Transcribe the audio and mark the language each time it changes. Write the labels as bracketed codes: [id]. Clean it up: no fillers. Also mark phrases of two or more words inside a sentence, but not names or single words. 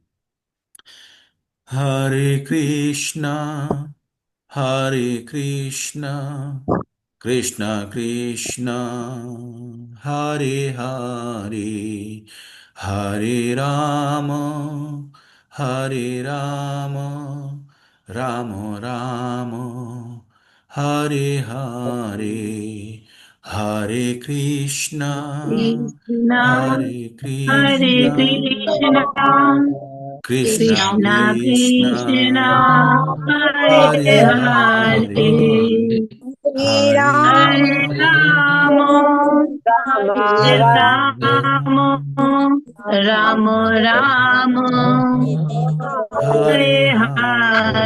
[sa] হরে কৃষ্ণ, হরে কৃষ্ণ, কৃষ্ণ কৃষ্ণ, হরে হরে, হরে রাম, হরে রাম, রাম রাম, হরে হরে, হরে কৃষ্ণ, কৃষ্ণ হরে হরে কৃষ্ণ, কৃষ্ণ কৃষ্ণ কৃষ্ণ কৃষ্ণ, কৃষ্ণ হরে হরে হরে, হরে হরে হরে রাম হরে রাম রাম রাম হরে হরে হরে,